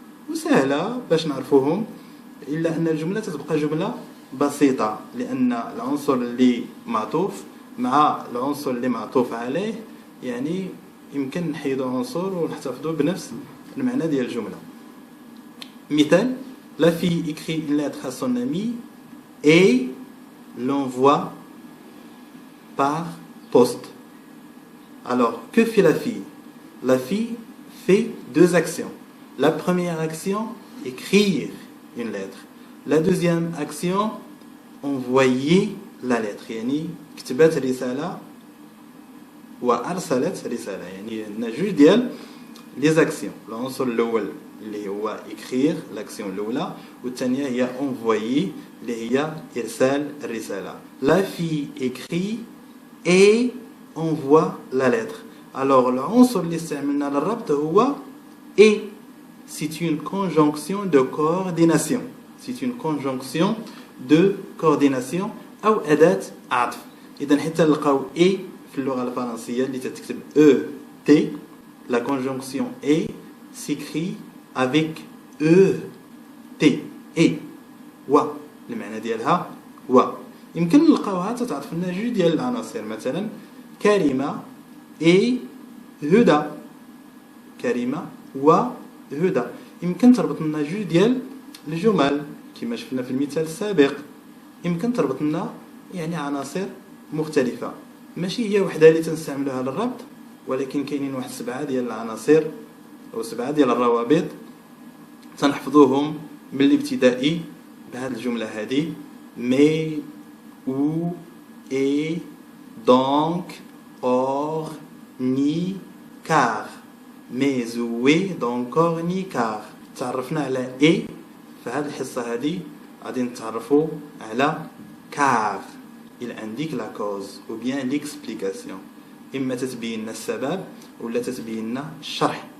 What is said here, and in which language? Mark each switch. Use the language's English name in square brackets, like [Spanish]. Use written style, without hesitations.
[Arabic] وسهلة باش نعرفوهم، إلا أن الجملة تبقى جملة بسيطة لأن العنصر اللي معطوف مع العنصر اللي معطوف عليه يعني يمكن نحيدو عنصر ونحتفظوا بنفس المعنى ديال الجملة. [French] مثال: La fille écrit une lettre à son ami et l'envoie par poste. Alors, que fait la fille? La fille fait deux actions. La première action, écrire une lettre. La deuxième action, envoyer la lettre. [Arabic] يعني كتبت رسالة وأرسلت رسالة. يعني عندنا جوج ديال لي زاكسيون. العنصر الأول اللي هو écrire l'action الأولى والثانية هي envoyer اللي هي إرسال الرسالة. [French] La fille écrit et envoie la lettre. [Arabic] Alors العنصر اللي استعملنا للربط هو et. [French] C'est une conjonction de coordination. C'est une conjonction de coordination [Arabic] أو أداة عطف. إذا حتى نلقاو et في اللغة الفرنسية اللي تتكتب E T, [French] la conjonction et s'écrit avec E T [Arabic] et و المعنى ديالها و. يمكن نلقاوها تتعطف لنا جوج ديال العناصر، مثلا كريمة et هدى. كريمة و هدى. يمكن تربط لنا جوج ديال الجمل كما شفنا في المثال السابق. يمكن تربط لنا يعني عناصر مختلفة، ماشي هي وحده اللي تنستعملوها للربط، ولكن كاينين واحد 7 ديال العناصر او 7 ديال الروابط تنحفظوهم من الابتدائي بهذه الجملة هذه: [French] mais, ou, et, donc, or, ni, car. mais, ou, et, donc, or, ni, car. [Arabic] تعرفنا على et في هذه الحصة هذه، غادي نتعرفوا على car. [French] il indique la cause ou bien l'explication. [Arabic] إما تتبين لنا السبب ولا تتبين لنا الشرح.